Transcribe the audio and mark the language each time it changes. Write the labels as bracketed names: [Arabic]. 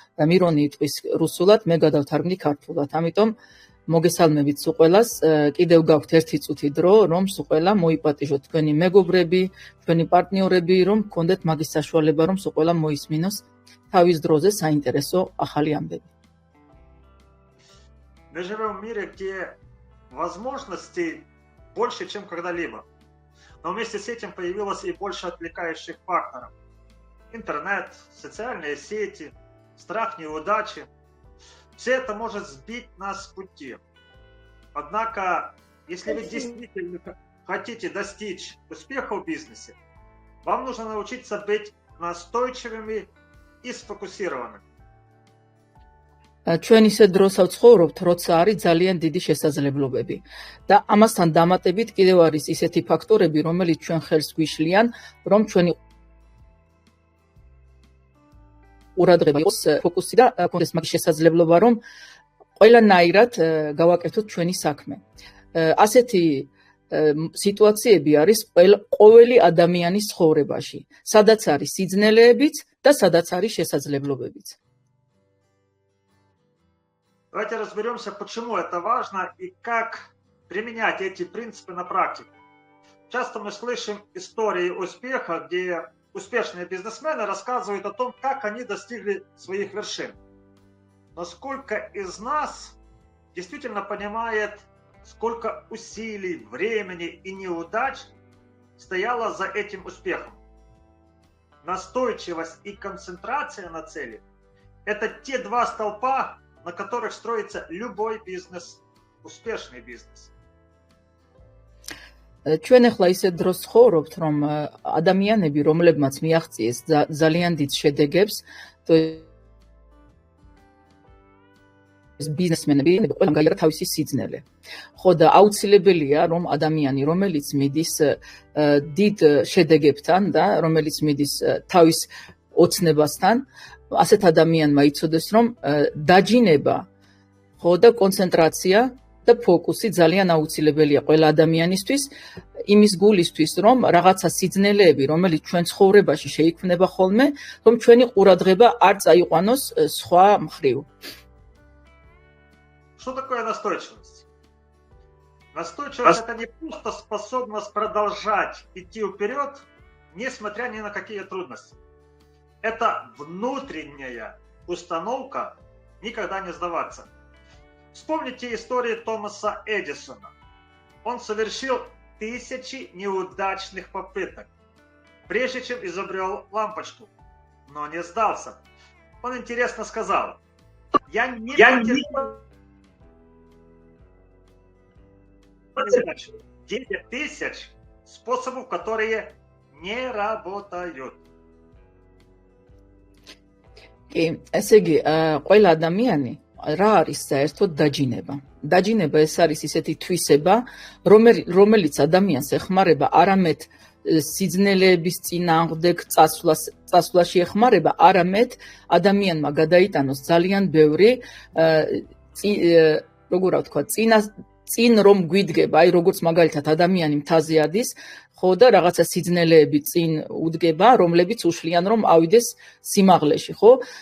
[Georgian] მირონი იტყვის რუსულად, მე გადავთარგმნი ქართულად. ამიტომ მოგესალმებით სულ ყველას. კიდევ გაქვთ ერთი წუთი დრო, რომ სულ ყველა მოიპატიჟოთ თქვენი მეგობრები, თქვენი პარტნიორები, რომ გქონდეთ მაგის საშუალება, რომ სულ ყველა მოისმინოს თავის დროზე საინტერესო ახალი ამბები. [Russian] Мы живем в мире, где возможностей больше, чем когда-либо. Но вместе с этим появилось и больше отвлекающих факторов. Интернет, социальные сети, страх неудачи. Все это может сбить нас с пути. Однако, если вы действительно хотите достичь успеха в бизнесе, вам нужно научиться быть настойчивыми и сфокусированными. [Georgian] ჩვენ ისე დროს ავცხოვრობთ, როცა არის ძალიან დიდი შესაძლებლობები და ამასთან დამატებით კიდევ არის ისეთი ფაქტორები, რომელიც ჩვენ ხელს გვიშლიან, რომ ჩვენი ყურადღება იყოს ფოკუსი და კონდეს მაგის შესაძლებლობა, რომ ყველანაირად გავაკეთოთ ჩვენი საქმე. ასეთი სიტუაციები არის ყოველი ადამიანის ცხოვრებაში, სადაც არის სიძნელეებიც და სადაც არის შესაძლებლობებიც. [Russian] Давайте разберемся, почему это важно и как применять эти принципы на практике. Часто мы слышим истории успеха, где успешные бизнесмены рассказывают о том, как они достигли своих вершин. Но сколько из нас действительно понимает, сколько усилий, времени и неудач стояло за этим успехом? Настойчивость и концентрация на цели – это те два столпа, на которых строится любой бизнес, успешный бизнес. [Georgian] ჩვენ ახლა ისე დროს ცხოვრობთ, რომ ადამიანები, რომლებმაც მიაღწიეს ძალიან დიდ შედეგებს, ეს ბიზნესმენები, ყველამ გაიარა თავისი სიძნელე. ხო და აუცილებელია, რომ ადამიანი, რომელიც მიდის დიდ შედეგებთან და რომელიც მიდის თავის ოცნებასთან, ასეთ ადამიანმა იცოდეს, რომ დაჯინება, ხო და კონცენტრაცია და ფოკუსი ძალიან აუცილებელია ყველა ადამიანისთვის, იმის გულისთვის, რომ რაღაცა სიძნელეები, რომელიც ჩვენ ცხოვრებაში შეიქმნება ხოლმე, რომ ჩვენი ყურადღება არ წაიყვანოს სხვა მხრივ. [Russian] Что такое настойчивость? Настойчивость это не просто способность продолжать идти вперед, несмотря ни на какие трудности. Это внутренняя установка никогда не сдаваться. Вспомните историю Томаса Эдисона. Он совершил тысячи неудачных попыток, прежде чем изобрел лампочку, но не сдался. Он интересно сказал: я не 10 тысяч способов, которые не работают. [Georgian] ესე იგი, ყველა ადამიანი რა არის საერთოდ დაჯინება? დაჯინება ეს არის ისეთი თვისება, რომელიც ადამიანს ეხმარება არამედ სიძნელეების წინააღმდეგ წასვლაში ეხმარება, არამედ ადამიანმა გადაიტანოს ძალიან ბევრი როგორ ვთქვა, წინ რომ გვიდგება, აი როგორც მაგალითად ადამიანი მთაზე ადის, ხო და რაღაცა სიძნელეები წინ უდგება, რომლებიც უშლიან რომ ავიდეს სიმაღლეში, ხო?